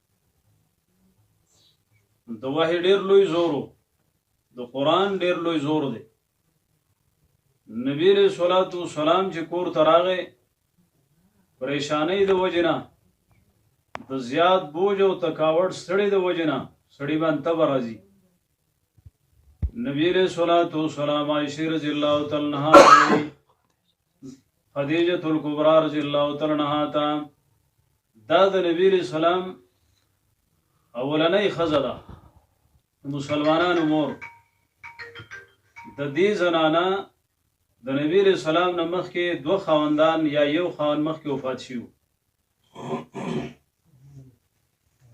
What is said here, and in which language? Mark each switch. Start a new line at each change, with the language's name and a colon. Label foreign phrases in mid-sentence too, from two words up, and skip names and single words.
Pashto: د وحی ډېر لوی زور و، د قرآن ډېر لوی زور دی. نبی
Arabic: علیه الصلاة والسلام
Pashto: چې کور ته راغی، پریشانۍ د وجې نه، د زیات بوج او تکاوټ ستړي د وجې نه سړي باندې تبه راځي. نبی
Arabic: علیہ الصلوۃ والسلام
Pashto: عائشہ
Arabic: رضی اللہ تعالی عنہا
Pashto: خدیجہ الکبریٰ
Arabic: رضی اللہ تعالی عنہا
Pashto: تا دا د نبی
Arabic: علیہ السلام
Pashto: اولنۍ ښځه ده، مسلمانانو مور. د دې زنانه د نبی
Arabic: علیہ السلام
Pashto: نه مخکې دوه خاوندان یا یو خاوند مخکې وفات شوي.